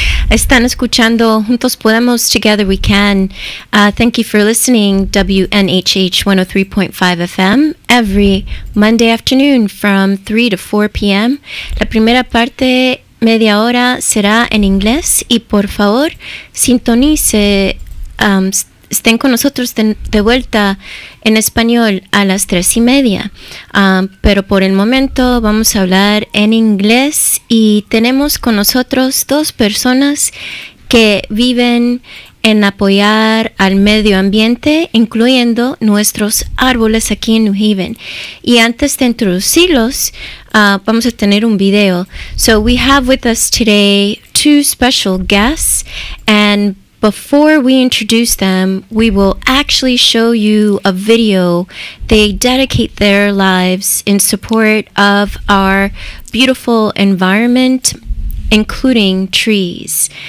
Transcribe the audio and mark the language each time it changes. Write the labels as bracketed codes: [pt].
[es] Están escuchando Juntos Podemos, Together We Can. [en] Thank you for listening. WNHH 103.5 FM every Monday afternoon from 3 to 4 p.m. [es] La primera parte, media hora, será en inglés y por favor sintonice, estén con nosotros de vuelta en español a las 3:30. Pero por el momento vamos a hablar en inglés y tenemos con nosotros dos personas que viven en apoyar al medio ambiente, incluyendo nuestros árboles aquí en New Haven. Y antes de introducirlos, vamos a tener un video. [en] So we have with us today two special guests, and before we introduce them, we will actually show you a video. They dedicate their lives in support of our beautiful environment, including trees.